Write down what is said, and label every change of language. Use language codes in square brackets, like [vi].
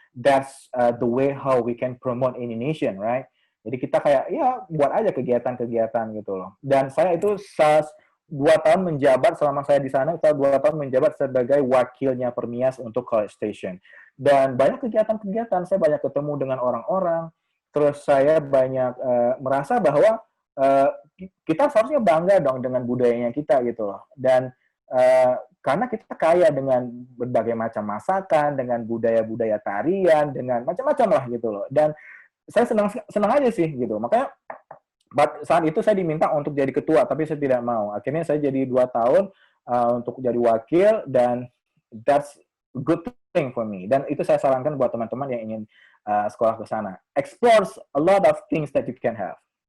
[en] That's the way how we can promote Indonesian, right? [id] Jadi kita kayak ya buat aja kegiatan-kegiatan gitu loh. Dan saya itu 2 tahun menjabat selama saya di sana, saya 2 tahun menjabat sebagai wakilnya Permias untuk College Station. Dan banyak kegiatan-kegiatan, saya banyak ketemu dengan orang-orang, terus saya banyak merasa bahwa kita seharusnya bangga dong dengan budayanya kita gitu loh. Dan karena kita kaya dengan berbagai macam masakan, dengan budaya-budaya tarian, dengan macam-macam lah gitu loh. Dan saya senang aja sih gitu. Makanya saat itu saya diminta untuk jadi ketua, tapi saya tidak mau. Akhirnya saya jadi 2 tahun untuk jadi wakil, dan [en] that's good thing for me. [id] Dan itu saya sarankan buat teman-teman yang ingin sekolah ke sana. [en] Explore a lot of things that you can have.